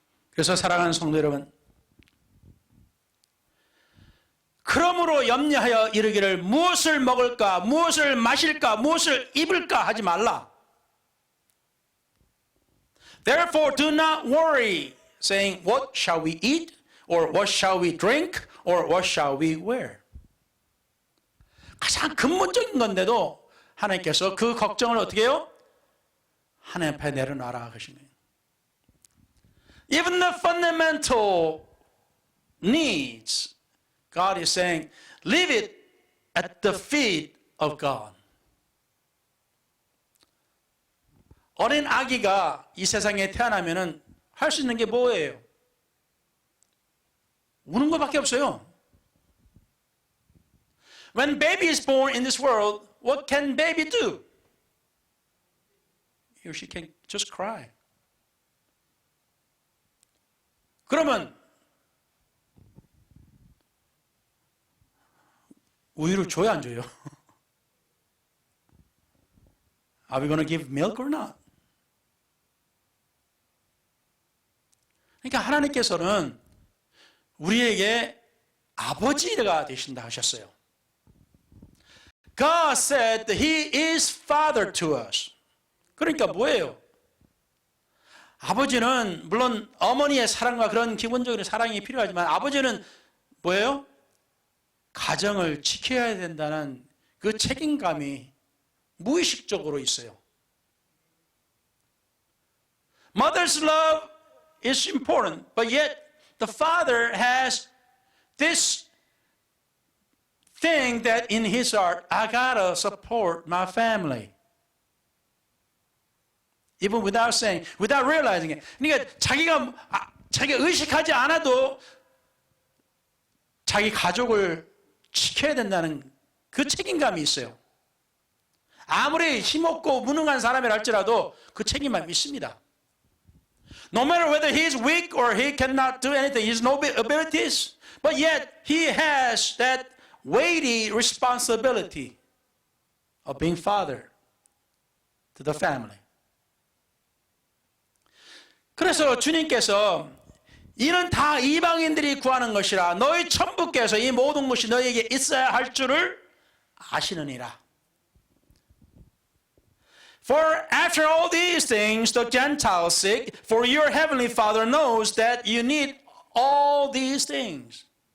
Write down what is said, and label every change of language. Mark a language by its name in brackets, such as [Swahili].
[Korean] 그래서 사랑하는 성도 여러분, 그러므로 염려하여 이르기를 무엇을 먹을까, 무엇을 마실까, 무엇을 입을까 하지 말라. [English] Therefore, do not worry, saying, what shall we eat? Or what shall we drink? Or what shall we wear? [Korean] 가장 근본적인 건데도 하나님께서 그 걱정을 어떻게 해요? 하나님 앞에 내려놔라 하시는 거예요. [English] Even the fundamental needs, God is saying, leave it at the feet of God. [Korean] 어린 아기가 이 세상에 태어나면은 할 수 있는 게 뭐예요? 우는 것밖에 없어요. [English] When baby is born in this world, what can baby do? He or she can just cry. [Korean] 그러면 우유를 줘야 안 줘요? [English] Are we going to give milk or not? [Korean] 그러니까 하나님께서는 우리에게 아버지가 되신다 하셨어요. [English] God said that He is Father to us. [Korean] 그러니까 뭐예요? 아버지는 물론 어머니의 사랑과 그런 기본적인 사랑이 필요하지만 아버지는 뭐예요? 가정을 지켜야 된다는 그 책임감이 무의식적으로 있어요. [English] Mother's love is important, but yet the father has this thing that in his heart, I gotta support my family. Even without saying, without realizing it. [Korean] 그러니까 자기가 의식하지 않아도 자기 가족을 지켜야 된다는 그 책임감이 있어요. 아무리 힘없고 무능한 사람이라 할지라도 그 책임감이 있습니다. [English] No matter whether he is weak or he cannot do anything, he has no abilities, but yet he has that weighty responsibility of being father to the family. [Korean] 그래서 주님께서 이는 다 이방인들이 구하는 것이라 너희 천부께서 이 모든 것이 너희에게 있어야 할 줄을 아시느니라. [English] For after all these things the Gentiles seek, for your heavenly Father knows that you need all these things.